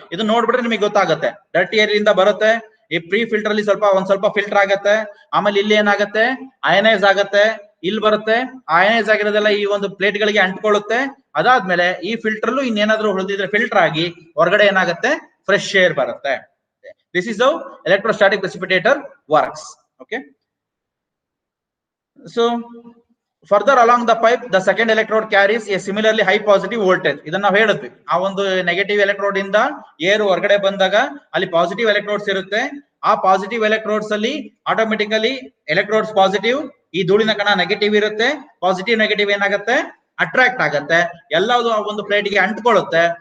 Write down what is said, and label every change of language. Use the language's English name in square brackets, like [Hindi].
[Kannada] ಇದು ನೋಡ್ಬಿಟ್ರೆ ನಿಮಗೆ ಗೊತ್ತಾಗುತ್ತೆ. ಡರ್ಟಿ ಏರ್ ಇಂದ ಬರುತ್ತೆ, ಈ ಪ್ರೀ ಫಿಲ್ಟರ್ ಅಲ್ಲಿ ಒಂದ್ ಸ್ವಲ್ಪ ಫಿಲ್ಟರ್ ಆಗತ್ತೆ. ಆಮೇಲೆ ಇಲ್ಲಿ ಏನಾಗುತ್ತೆ, ಅಯನೈಸ್ ಆಗತ್ತೆ. ಇಲ್ಲಿ ಬರುತ್ತೆ, ಅಯನೈಸ್ ಆಗಿರೋದೆಲ್ಲ ಈ ಒಂದು ಪ್ಲೇಟ್ ಗಳಿಗೆ ಅಂಟ್ಕೊಳ್ಳುತ್ತೆ. ಅದಾದ್ಮೇಲೆ ಈ ಫಿಲ್ಟರ್ ಇನ್ನೇನಾದ್ರೂ ಉಳಿದಿದ್ರೆ ಫಿಲ್ಟರ್ ಆಗಿ ಹೊರಗಡೆ ಏನಾಗುತ್ತೆ, ಫ್ರೆಶ್ ಏರ್ ಬರುತ್ತೆ. [English] This is how electrostatic precipitator works. Okay, so further along the pipe the second electrode carries a similarly high positive voltage. [Kannada] ಇದನ್ನ ನಾವು ಹೇಳಿದ್ವಿ, ಆ ಒಂದು ನೆಗೆಟಿವ್ ಎಲೆಕ್ಟ್ರೋಡ್ ಇಂದ ಏರ್ ಹೊರಗಡೆ ಬಂದಾಗ ಅಲ್ಲಿ ಪಾಸಿಟಿವ್ ಎಲೆಕ್ಟ್ರೋಡ್ಸ್ ಇರುತ್ತೆ. ಆ ಪಾಸಿಟಿವ್ ಎಲೆಕ್ಟ್ರೋಡ್ಸ್ ಅಲ್ಲಿ ಆಟೋಮೆಟಿಕಲಿ ಎಲೆಕ್ಟ್ರೋಡ್ಸ್ ಪಾಸಿಟಿವ್, ಈ ಧೂಳಿನ ಕಣ ನೆಗೆಟಿವ್ ಇರುತ್ತೆ. ಪಾಸಿಟಿವ್ ನೆಗೆಟಿವ್ ಏನಾಗುತ್ತೆ, ಅಟ್ರಾಕ್ಟ್ ಆಗತ್ತೆ, ಎಲ್ಲವೂ ಆ ಒಂದು ಪ್ಲೇಟ್ ಗೆ ಅಂಟ್ಕೊಳ್ಳುತ್ತೆ.